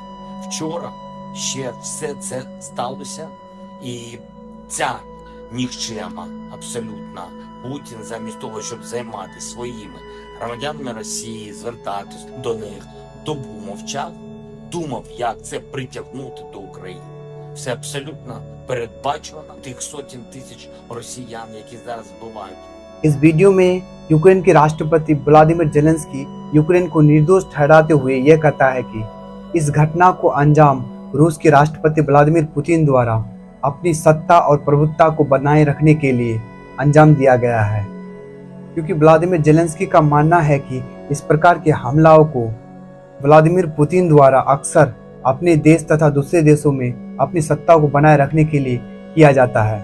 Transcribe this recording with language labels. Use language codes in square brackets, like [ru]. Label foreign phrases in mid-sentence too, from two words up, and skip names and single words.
[uk] Вчора ще все це сталося, і ця нікчема абсолютно Путін замість того, щоб займатися своїми громадянами Росії, звертатись до них, добу мовчав, думав, як це притягнути до України. Все абсолютно передбачено тих сотень тисяч росіян, які зараз вбивають. [hi] इस वीडियो में यूक्रेन के राष्ट्रपति व्लादिमीर जेलेंस्की यूक्रेन को निर्दोष ठहराते हुए यह कहता है कि इस घटना को अंजाम रूस के राष्ट्रपति व्लादिमीर पुतिन द्वारा अपनी सत्ता और प्रभुत्ता को बनाए रखने के लिए अंजाम दिया गया है, क्योंकि व्लादिमीर जेलेंस्की का मानना है कि इस प्रकार के हमलों को व्लादिमीर पुतिन द्वारा अक्सर अपने देश तथा दूसरे देशों में अपनी सत्ता को बनाए रखने के लिए किया जाता है।